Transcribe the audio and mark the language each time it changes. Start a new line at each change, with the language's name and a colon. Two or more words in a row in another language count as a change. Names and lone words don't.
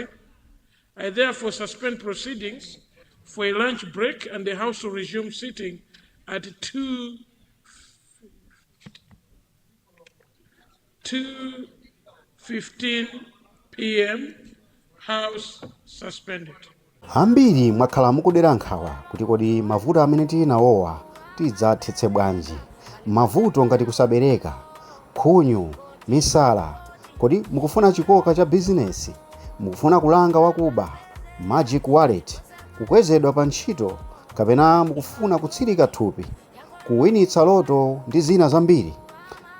English: I therefore suspend proceedings for a lunch break, and the House will resume sitting at 2:15 p.m. House suspended.
Nyanja: Ambiri mwakhala mukudera nkhawa kuti kodi mavuto amene tili nawowa tidzathetse bwanji. Mavuto ngati kusabereka, khunyu, misala, kodi mukufuna chikoka cha bizinesi, mukufuna kulanga wakuba,
English: magic wallet,
Nyanja: kukwezedwa pa ntchito, kapena mukufuna kutsirika thupi, kuwinitsa loto ndi zina zambiri.